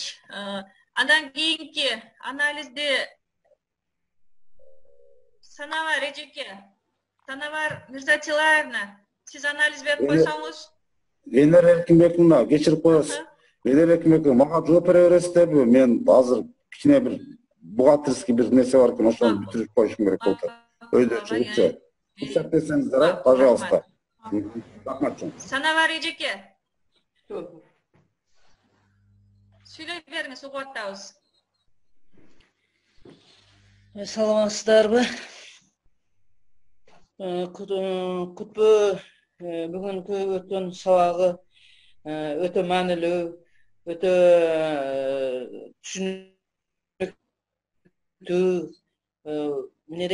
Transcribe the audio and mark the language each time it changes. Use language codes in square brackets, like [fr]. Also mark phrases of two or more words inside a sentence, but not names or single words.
[ky] Андан кийинки анализди Санавар эжеке, Санавар Мирзатилаевна, сиз анализ берип койсоңуз. Венера Эркинбековна, кечирип коесуз. Венера Эркинбековна, мага жооп бере бересиздерби? Мен азыр кичине бир бухгалтерский бир нерсе бар экен, ошону бүтүрүп коюшум керек болуп атат. Өйдө чыгыпчы. [kk] Рұқсат берсеңіздер, пожалуйста. [ky] Рахмат. Санавар эжеке. Сүйлөй бериңиз, угуп атабыз. Саламатсыздарбы? Кутбу бүгүнкү өткөн сабагы өтө маанилүү, өтө түшүнүктүү, эмне